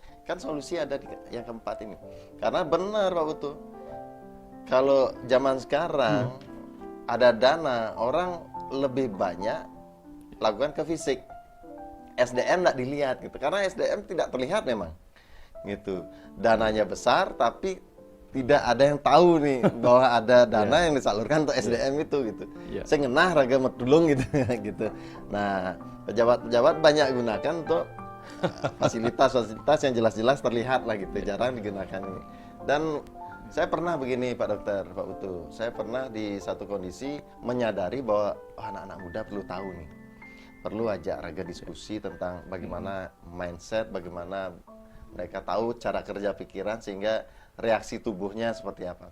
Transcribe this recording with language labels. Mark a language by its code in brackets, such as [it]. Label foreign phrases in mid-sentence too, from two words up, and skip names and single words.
[id] Kan solusi ada di yang keempat ini. Karena benar Pak Putu, kalau zaman sekarang ada dana, orang lebih banyak lakukan ke fisik. SDM tidak dilihat gitu, karena SDM tidak terlihat memang gitu. Dananya besar tapi tidak ada yang tahu nih bahwa ada dana yang disalurkan untuk SDM itu gitu. Saya [ban] ngenah raga medulung [id] gitu gitu. Nah, pejabat-pejabat banyak gunakan untuk fasilitas-fasilitas yang jelas-jelas terlihat lah gitu, jarang digunakan ini. Dan saya pernah begini Pak Dokter, Pak Putu, saya pernah di satu kondisi menyadari bahwa anak-anak muda perlu tahu nih, perlu [ban] ajak raga [id] diskusi tentang bagaimana mindset, bagaimana mereka tahu cara kerja pikiran sehingga reaksi tubuhnya seperti apa.